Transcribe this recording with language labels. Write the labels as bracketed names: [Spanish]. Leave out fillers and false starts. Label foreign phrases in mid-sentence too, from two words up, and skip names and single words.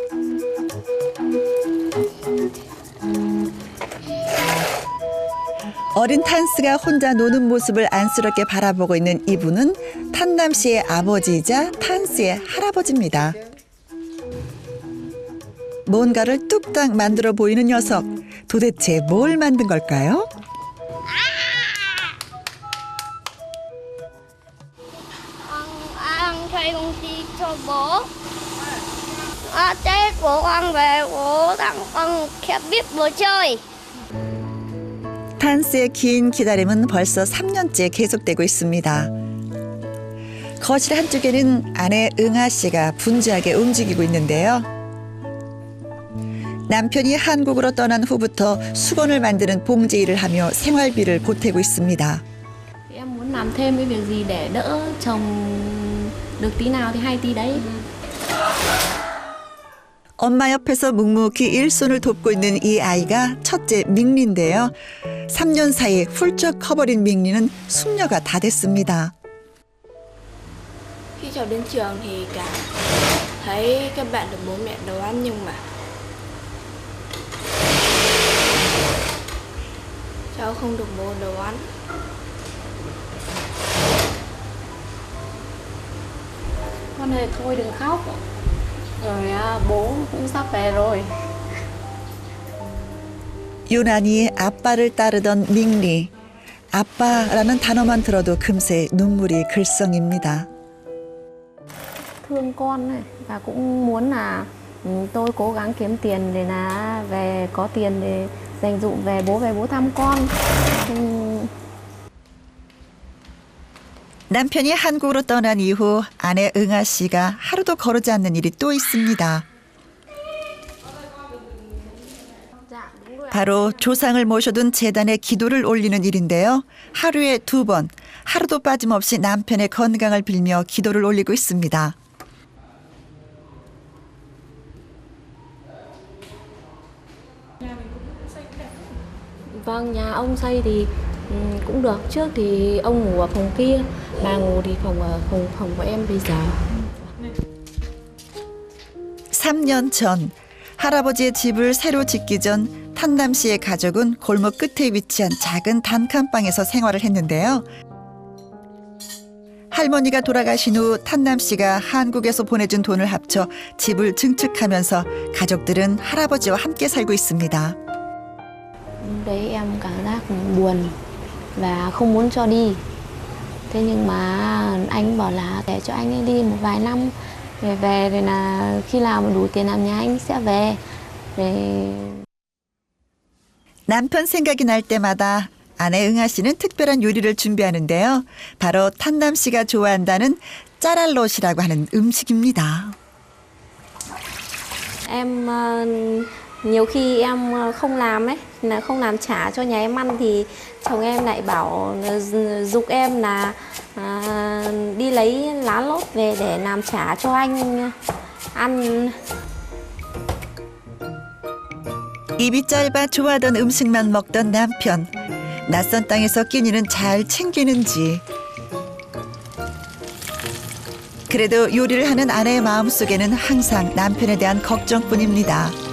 [Korean] 어린 탄스가 혼자 노는 모습을 안쓰럽게 바라보고 있는 이분은 탄남 씨의 아버지이자 탄스의 할아버지입니다. 뭔가를 뚝딱 만들어 보이는 녀석. 도대체 뭘 만든 걸까요? [Vietnamese] Ăn thuê công ty cho bố. Tết bố con về bố tặng con 캡빗 bố chơi. [Korean] 탄스의 긴 기다림은 벌써 3년째 계속되고 있습니다. 거실 한쪽에는 아내 응아 씨가 분주하게 움직이고 있는데요. 남편이 한국으로 떠난 후부터 수건을 만드는 봉제 일을 하며 생활비를 보태고 있습니다. [Vietnamese] Em muốn làm thêm cái việc gì để đỡ chồng được tí nào thì hay tí đấy. [Korean] 엄마 옆에서 묵묵히 일손을 돕고 있는 이 아이가 첫째 밍리인데요. 3년 사이에 훌쩍 커버린 밍리는 숙녀가 다 됐습니다. [Vietnamese] Khi cháu đến trường thì cả thấy các bạn được bố mẹ nấu ăn nhưng mà cháu không được bố nấu ăn. Con ơi thôi đừng khóc. Rồi bố cũng sắp về rồi. [Korean] 유난히 아빠를 따르던 닝리. 아빠라는 단어만 들어도 금세 눈물이 글썽입니다. [Vietnamese] Thương con này và cũng muốn là tôi cố gắng kiếm tiền để là về có tiền để dành dụm về bố thăm con. [Korean] 남편이 한국으로 떠난 이후 아내 응아 씨가 하루도 거르지 않는 일이 또 있습니다. 바로 조상을 모셔둔 재단에 기도를 올리는 일인데요. 하루에 2번, 하루도 빠짐없이 남편의 건강을 빌며 기도를 올리고 있습니다. [Vietnamese] Vâng, nhà ông xây thì cũng được. Trước thì ông ngủ ở phòng kia, bà ngủ thì phòng của em bây giờ. [Korean] 3년 전 할아버지의 집을 새로 짓기 전 탄남 씨의 가족은 골목 끝에 위치한 작은 단칸방에서 생활을 했는데요. 할머니가 돌아가신 후 탄남 씨가 한국에서 보내준 돈을 합쳐 집을 증축하면서 가족들은 할아버지와 함께 살고 있습니다. [Vietnamese] Đấy em cảm giác buồn và không muốn cho đi. Thế nhưng mà anh bảo là để cho anh ấy đi một vài năm rồi về rồi là khi nào mà đủ tiền làm nhà anh sẽ về. [Korean] 남편 생각이 날 때마다 아내 응아 씨는 특별한 요리를 준비하는데요. 바로 탄남 씨가 좋아한다는 짜랄롯이라고 하는 음식입니다. [Vietnamese] Em nhiều khi em không làm ấy, là không làm trả cho nhà em ăn thì chồng em lại bảo giục em là đi lấy lá lốt về để làm trả cho anh ăn. [Korean] 입이 짧아 좋아하던 음식만 먹던 남편. 낯선 땅에서 끼니는 잘 챙기는지. 그래도 요리를 하는 아내의 마음속에는 항상 남편에 대한 걱정뿐입니다.